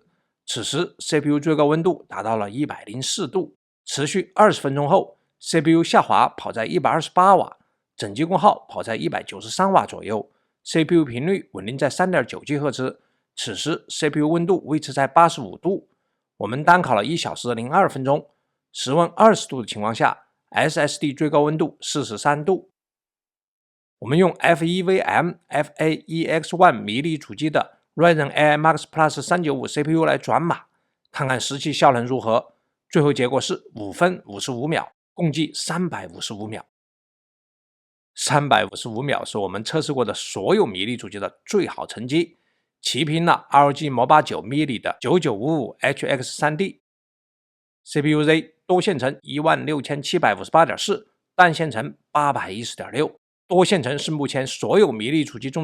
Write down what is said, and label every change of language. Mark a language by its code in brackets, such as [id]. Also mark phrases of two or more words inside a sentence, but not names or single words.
[zh] 此時 CPU 最高溫度達到了104度，持續20分鐘後 ，CPU 下滑跑在128瓦，整機功耗跑在193瓦左右 ，CPU 頻率穩定在3.9GHz。此時 CPU 溫度維持在85度。我們單烤了1小時02分鐘，室溫20度的情況下 ，SSD 最高溫度43度。我们用 FEVM FA-EX1 迷你主机的 Ryzen AI Max Plus 395 CPU 来轉碼，看看實際效能如何。最後結果是5分55秒，共計355秒。355秒是我們測試過的所有迷你主機的最好成績。齊平了 ROG Mobile 9 mini 的 9955HX3D。CPU Z 多線程 16758.4， 單線程 810.6， 多線程是目前所有迷你主機中